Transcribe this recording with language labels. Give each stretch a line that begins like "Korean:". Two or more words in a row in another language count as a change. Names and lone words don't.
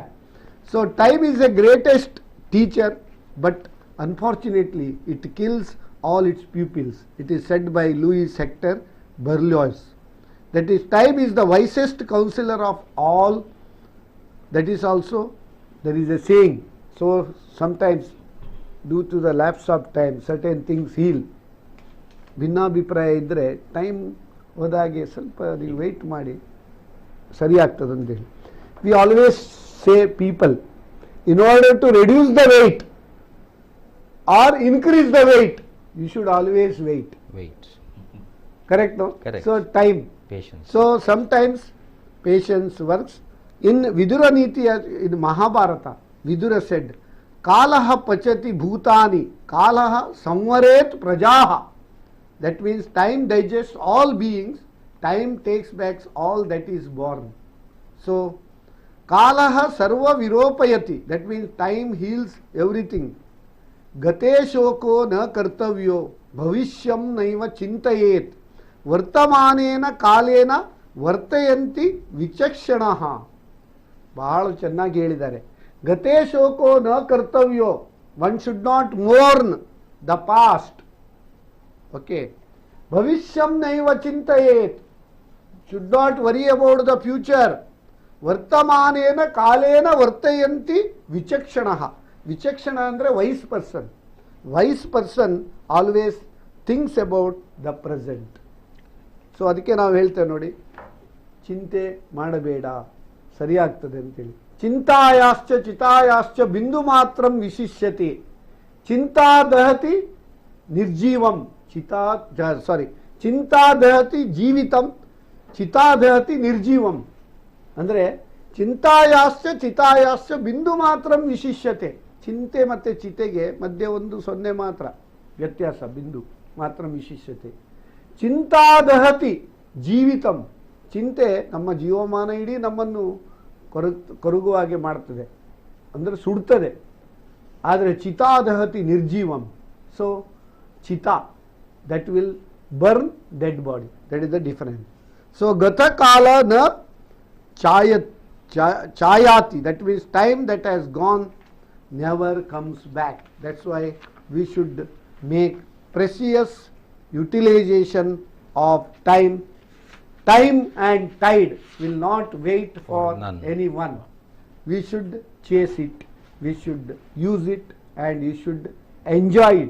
English: So time is the greatest teacher, but unfortunately it kills all its pupils. It is said by Louis Hector Berlioz. That is, time is the wisest counselor of all. That is also, there is a saying. So sometimes due to the lapse of time certain things heal.
Kannada: ಭಿನ್ನಾಭಿಪ್ರಾಯ ಇದ್ದರೆ ಟೈಮ್ ಹೋದಾಗೆ ಸ್ವಲ್ಪ ನೀವು ವೆಯ್ಟ್ ಮಾಡಿ ಸರಿ ಆಗ್ತದೆ ಅಂತೇಳಿ.
English: we always say people, in order to reduce the weight or increase the weight, you should always wait. Correct, no? Correct. So time. Patience. So sometimes patience works. In Vidura Niti, in Mahabharata, Vidura said,
Sanskrit: कालः पचति भूतानि, कालः संहरते प्रजाः.
English: That means time digests all beings, time takes back all that is born. So,
Sanskrit: कालः सर्वं विरोपयति,
English: that means time heals everything.
Sanskrit: गते शोको न कर्तव्यो, भविष्यं नैव चिन्तयेत्. वर्तमानेन कालेन ವರ್ತಯಂತಿ ವಿಚಕ್ಷಣಃ.
Kannada: ಬಹಳ ಚೆನ್ನಾಗಿ ಹೇಳಿದ್ದಾರೆ.
Sanskrit: ಗತೇ ಶೋಕೋ ನ ಕರ್ತವ್ಯೋ,
English: one should not mourn the past.
Sanskrit: ಓಕೆ. ಭವಿಷ್ಯಂ ನೈವ ಚಿಂತಯೇತ್,
English: should not worry about the future.
Sanskrit: ವರ್ತಮಾನೇನ ಕಾಲೇನ ವರ್ತಯಂತಿ ವಿಚಕ್ಷಣಃ.
Kannada: ವಿಚಕ್ಷಣ ಅಂದರೆ
English: wise person. wise person always thinks about the present.
Kannada: ಸೊ ಅದಕ್ಕೆ ನಾವು ಹೇಳ್ತೇವೆ ನೋಡಿ, ಚಿಂತೆ ಮಾಡಬೇಡ, ಸರಿಯಾಗ್ತದೆ ಅಂತೇಳಿ.
Sanskrit: ಚಿಂತಾಯಾಶ್ಚ ಚಿತಾಯಾಶ್ಚ ಬಿಂದು ಮಾತ್ರಂ ವಿಶಿಷ್ಯತಿ, ಚಿಂತಾ ದಹತಿ ನಿರ್ಜೀವಂ, ಚಿಂತಾ ದಹತಿ ಜೀವಿತಂ, ಚಿತಾ ದಹತಿ ನಿರ್ಜೀವಂ. ಅಂದರೆ ಚಿಂತಾಯಾಶ್ಚ ಚಿತಾಯಾಶ್ಚ ಬಿಂದು ಮಾತ್ರಂ ವಿಶಿಷ್ಯತೆ.
Kannada: ಚಿಂತೆ ಮತ್ತು ಚಿತೆಗೆ ಮಧ್ಯೆ ಒಂದು 0 ಮಾತ್ರ ವ್ಯತ್ಯಾಸ,
Sanskrit: ಬಿಂದು ಮಾತ್ರಂ ವಿಶಿಷ್ಯತೆ. ಚಿಂತಾ ದಹತಿ ಜೀವಿತಂ,
Kannada: ಚಿಂತೆ ನಮ್ಮ ಜೀವಮಾನ ಇಡೀ ನಮ್ಮನ್ನು ಕರಗುವ ಹಾಗೆ ಮಾಡ್ತದೆ, ಅಂದರೆ ಸುಡ್ತದೆ.
Sanskrit: ಆದರೆ ಚಿತಾದಹತಿ ನಿರ್ಜೀವಂ.
English: so ಚಿತಾ, that will burn dead body, that is the difference.
Sanskrit: ಸೊ ಗತಕಾಲ ನ ಚಾಯಾತಿ,
English: that means time that has gone never comes back. that's why we should make precious utilization of time. Time and tide will not wait for anyone. We should chase it, we should use it, and we should enjoy it.